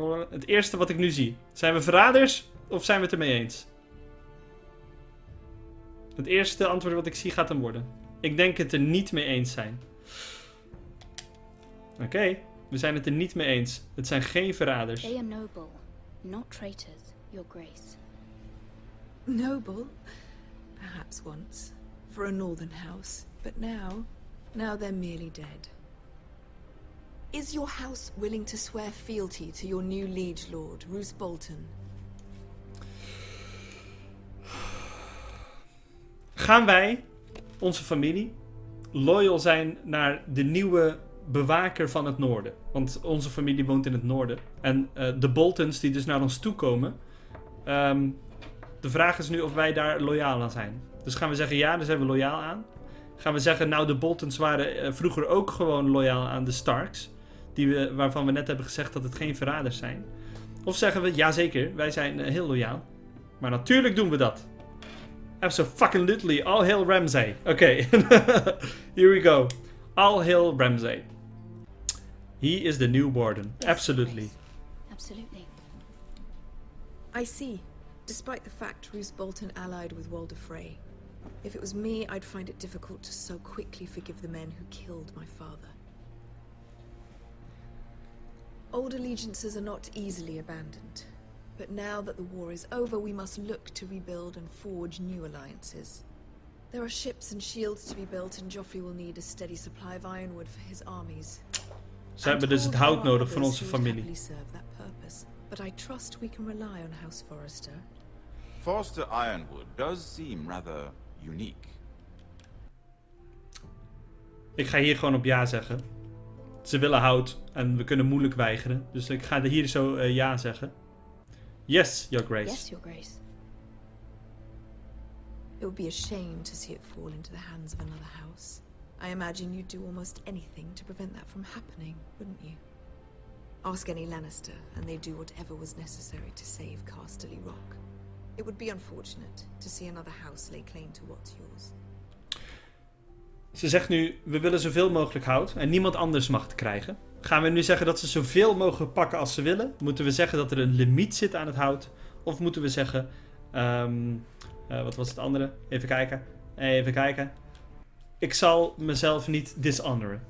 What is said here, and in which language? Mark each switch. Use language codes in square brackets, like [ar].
[nl] Het eerste wat ik nu zie. Zijn we verraders of zijn we het ermee eens? Het eerste antwoord wat ik zie gaat hem worden. Ik denk het er niet mee eens zijn. Oké, we zijn het er niet mee eens. Het zijn geen verraders. [en] They are noble, not traitors, Your Grace. Noble? Perhaps once. For a northern house. But now they're merely dead. Is your house willing to swear fealty to your new liege lord, Roose Bolton? Gaan wij, onze familie, loyal zijn naar de nieuwe bewaker van het noorden? Want onze familie woont in het noorden. En de Boltons die dus naar ons toe komen. De vraag is nu of wij daar loyaal aan zijn. Dus gaan we zeggen ja, daar zijn we loyaal aan. Gaan we zeggen, nou, de Boltons waren vroeger ook gewoon loyaal aan de Starks. Waarvan we net hebben gezegd dat het geen verraders zijn. Of zeggen we, ja zeker, wij zijn heel loyaal. Maar natuurlijk doen we dat. Absolutely, all hail Ramsay. Oké, here we go. All hail Ramsay. He is the new warden. Yes, absolutely. Absolutely. I see. Despite the fact Roose Bolton allied with Walder Frey. If it was me, I'd find it difficult to so quickly forgive the men who killed my father. Old allegiances are not easily abandoned. But now that the war is over, we must look to rebuild and forge new alliances. There are ships and shields to be built, and Joffrey will need a steady supply of ironwood for his armies. [nl] Ze hebben dus het hout nodig van onze familie. [en] But I trust we can rely on House Forrester. Forster ironwood does seem rather unique. [nl] Ik ga hier gewoon op ja zeggen. Ze willen hout en we kunnen moeilijk weigeren. Dus ik ga hier zo ja zeggen. [en] Yes, Your Grace. Yes, Your Grace. It would be a shame to see it fall into the hands of another house. I imagine you'd do almost anything to prevent that from happening, wouldn't you? Ask any Lannister, and they'd do whatever was necessary to save Casterly Rock. It would be unfortunate to see another house lay claim to what's yours. [nl] Ze zegt nu, we willen zoveel mogelijk hout en niemand anders mag het krijgen. Gaan we nu zeggen dat ze zoveel mogen pakken als ze willen? Moeten we zeggen dat er een limiet zit aan het hout? Of moeten we zeggen, wat was het andere? Even kijken. Ik zal mezelf niet dishonoren.